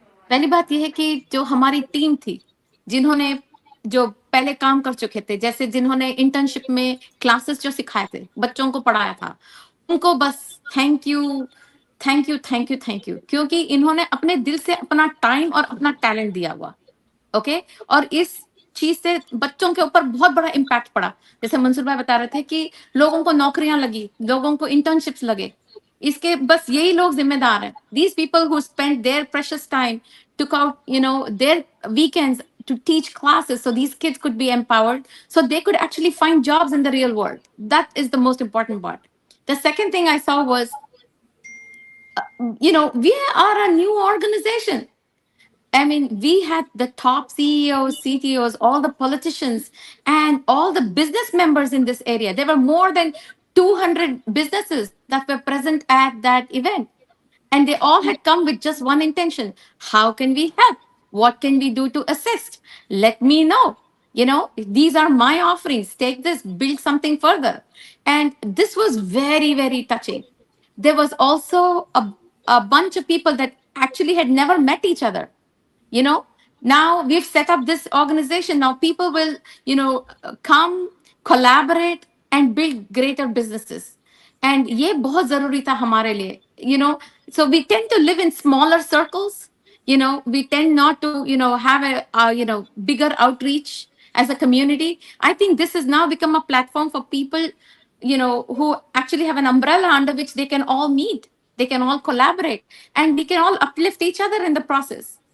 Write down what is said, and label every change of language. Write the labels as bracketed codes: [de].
[hi] पहली बात ये है कि जो हमारी टीम थी, जिन्होंने जो पहले काम कर चुके थे, जैसे जिन्होंने इंटर्नशिप में क्लासेस जो सिखाए थे, बच्चों को पढ़ाया था, उनको बस thank you, thank you, thank you, thank you, क्योंकि इन्होंने अपने दिल से अपना टाइम और अपना टैलेंट दिया हुआ, ओके? और इस चीज से बच्चों के ऊपर बहुत बड़ा इम्पैक्ट पड़ा। जैसे मंसूर भाई बता रहे थे कि लोगों को नौकरियां लगी, लोगों को इंटर्नशिप्स लगे, इसके बस यही लोग जिम्मेदार हैं। [en] These people who spent their precious time, took out, their weekends to teach classes so these kids could be empowered, so they could actually find jobs in the real world. That is the most important part. The second thing I saw was, we are a new organization. I mean, we had the top CEOs, CTOs, all the politicians, and all the business members in this area. There were more than 200 businesses that were present at that event. And they all had come with just one intention. How can we help? What can we do to assist? Let me know. These are my offerings. Take this, build something further. And this was very, very touching. There was also a bunch of people that actually had never met each other. Now we've set up this organization. Now people will, come, collaborate, and build greater businesses. [hi] And ये बहुत जरूरी था हमारे लिए. [en] So we tend to live in smaller circles. We tend not to, have a bigger outreach as a community. I think this has now become a platform for people, who actually have an umbrella under which they can all meet. They can all collaborate, and we can all uplift each other in the process.